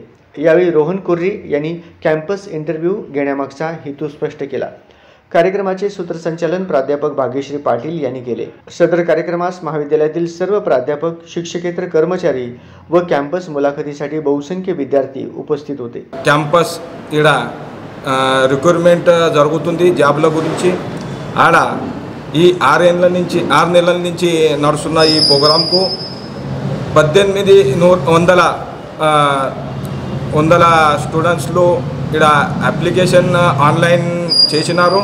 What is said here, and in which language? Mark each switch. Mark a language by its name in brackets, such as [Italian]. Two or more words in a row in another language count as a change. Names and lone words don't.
[Marathi] यावेळी रोहन कुर्री यांनी कॅम्पस इंटरव्ह्यू घेण्यामागचा हेतू स्पष्ट केला. कार्यक्रमाचे सूत्रसंचालन प्राध्यापक भाग्यश्री पाटील यांनी केले. सदर कार्यक्रमास महाविद्यालयातील सर्व प्राध्यापक, शिक्षकेतर कर्मचारी व कॅम्पस मुलाखतीसाठी बहुसंख्य विद्यार्थी उपस्थित होते. [Telugu] క్యాంపస్ ఇడ రిక్రూట్మెంట్ జరుగుతుంది జాబ్ల గురించి. ఆడ ఈ 6 నెలల నుంచి నడుస్తున్న ఈ ప్రోగ్రాంకు 1800 స్టూడెంట్స్లు ఇక్కడ అప్లికేషన్ ఆన్లైన్ చేసినారు.